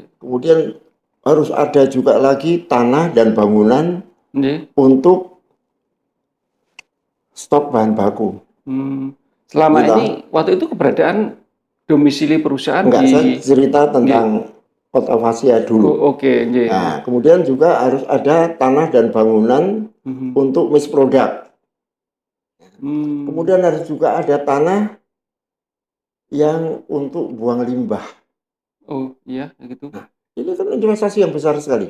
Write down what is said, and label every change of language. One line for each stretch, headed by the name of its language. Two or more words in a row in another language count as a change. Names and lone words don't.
Indonesian: Kemudian harus ada juga lagi tanah dan bangunan Nggih. untuk stok bahan baku. Hmm. Selama Kita ini waktu itu keberadaan domisili perusahaan enggak, saya di cerita nggih. tentang Otavasia Oh, dulu. oke, nggih, Nah, nggih. kemudian juga harus ada tanah dan bangunan Mhm. untuk misproduct. Hmm. Kemudian harus juga ada tanah yang untuk buang limbah. Oh, iya gitu. Nah, ini kan investasi yang besar sekali,